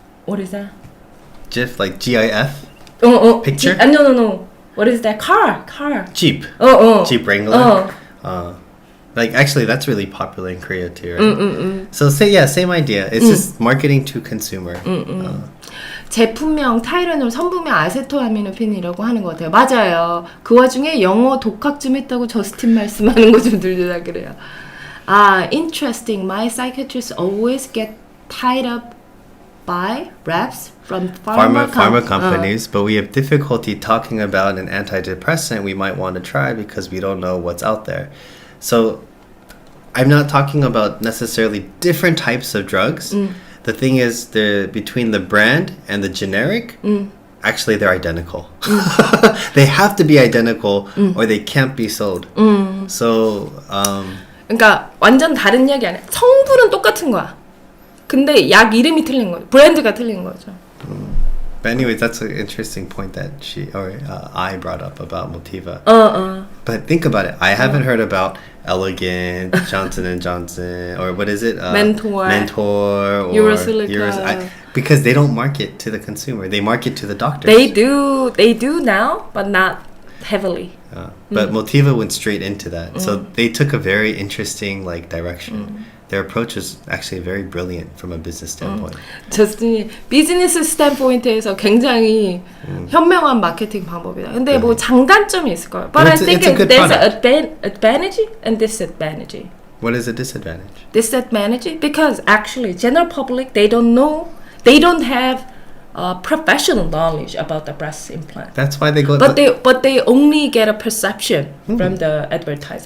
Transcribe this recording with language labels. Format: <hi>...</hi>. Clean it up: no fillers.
<en>What is that? GIF, like GIF? Picture? No. What is that? Car. Jeep. Jeep Wrangler. Actually, that's really popular in Korea too, right? So same idea. It's just marketing to consumer.</en> <ko>제품명 타이레놀, 성분명 아세토아미노펜이라고 하는 것 같아요. 맞아요. 그 와중에 영어 독학 좀 했다고 저스틴 말씀하는 거 좀 들리다 그래요.</ko> <en>Interesting. My psychiatrists always get tied up by reps from pharma companies, but we have difficulty talking about an antidepressant we might want to try because we don't know what's out there. So I'm not talking about necessarily different types of drugs. The thing is, between the brand and the generic, actually they're identical. They have to be identical or they can't be sold. So,</en> <ko>그러니까 완전 다른 약이 아니야. 성분은 똑같은 거야. 근데 약 이름이 틀린 거죠. 브랜드가 틀린 거죠.</ko> <en>But anyways, that's an interesting point that I brought up about Motiva. But think about it. I haven't heard about Elegant, Johnson & Johnson, or what is it? Mentor, or Urosilica. Because they don't market to the consumer. They market to the doctors. They do now, but not heavily. But Motiva went straight into that. So they took a very interesting direction. their approach is actually very brilliant from a business standpoint.</en> <ko>저스틴이 비즈니스 스탠포인트에서 굉장히 현명한 마케팅 방법이다. 근데 뭐 장단점이 있을 거예요.</ko> <en>But I think there's an advantage and disadvantage. What is a disadvantage? Disadvantage because actually general public they don't know, they don't have professional knowledge about the breast implant. That's why they go. But they only get a perception from the advertisement.</en>